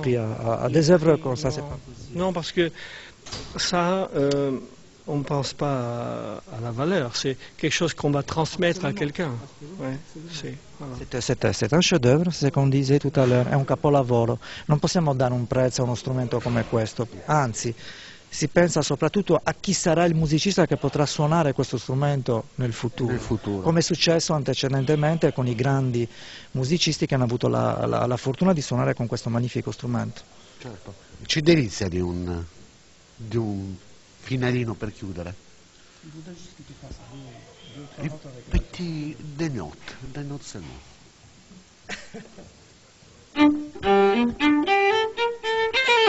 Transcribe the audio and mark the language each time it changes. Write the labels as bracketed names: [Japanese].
[French] prix à des œuvres comme ça, c'est pas possible. Non, parce que ça, on ne pense pas à la valeur. C'est quelque chose qu'on va transmettre à quelqu'un. Ouais, voilà. C'est un chef-d'œuvre, c'est come disait tout à l'heure, [Italian] è un capolavoro. Non possiamo dare un prezzo a uno strumento come questo, anzi, si pensa soprattutto a chi sarà il musicista che potrà suonare questo strumento nel futuro, come è successo antecedentemente con i grandi musicisti che hanno avuto la fortuna di suonare con questo magnifico strumento. Certo. Ci delizia di un finalino per chiudere. [French] Petit des notes seulement.